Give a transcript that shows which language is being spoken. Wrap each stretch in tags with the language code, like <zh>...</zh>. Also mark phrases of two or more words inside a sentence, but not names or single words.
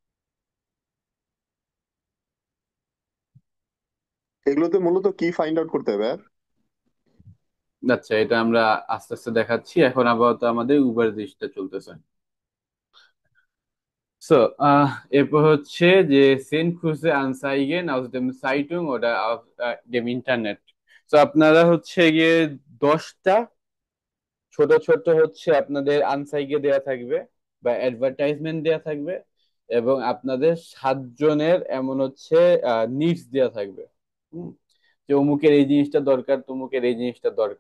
<bn>এগুলোতে মূলত কি</bn> <en>find out</en> <bn>করতে হবে আর? আচ্ছা, এটা আমরা আস্তে আস্তে দেখাচ্ছি, এখন আপাতত আমাদের উবার জিনিসটা চলতেছে।</bn> <de>So,</de> <bn>এরপর হচ্ছে যে</bn> <de>send Kurse Anzeigen aus dem Zeitung oder auf dem Internet.</de> <bn>তো আপনারা হচ্ছে গিয়ে 10টা ছোট ছোট হচ্ছে আপনাদের আনসাইগে দেয়া থাকবে, বা অ্যাডভার্টাইজমেন্ট দেয়া থাকবে, এবং আপনাদের 7 জনের এমন হচ্ছে নিডস দেয়া থাকবে। হুম। যে অমুকের এই জিনিসটা দরকার, তমুকের এই জিনিসটা দরকার।</bn>